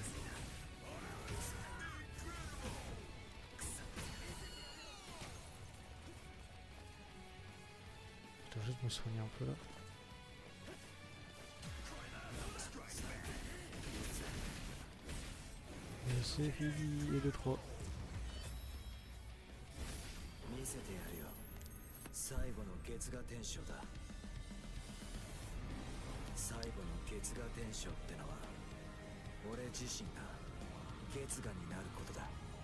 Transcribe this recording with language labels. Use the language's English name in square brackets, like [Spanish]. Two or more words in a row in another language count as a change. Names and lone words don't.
[French] Je dois juste me soigner un peu là. Et c'est fini, et 2-3. [Japanese] 見せてやるよ。最後の月牙天章だ。最後の月牙天章ってのは俺自身が月牙になることだ。